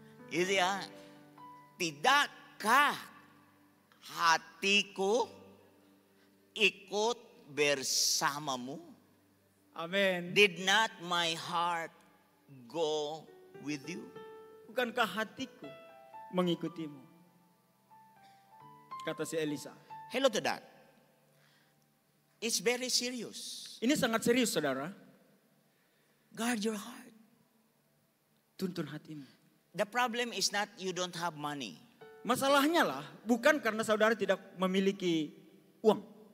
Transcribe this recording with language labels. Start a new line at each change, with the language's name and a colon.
Indonesian: Itu ya, tidakkah hatiku ikut bersamamu? Amin.
English: Did not my heart go with you?
Indonesian: Bukankah hatiku mengikutimu? Kata si Elisa.
English: Hello to that. It's very serious.
Indonesian: Ini sangat serius, saudara.
English: Guard your heart.
Indonesian: Tuntun hatimu.
English: The problem is not you don't have money.
Indonesian: Masalahnya lah bukan karena saudara tidak memiliki uang.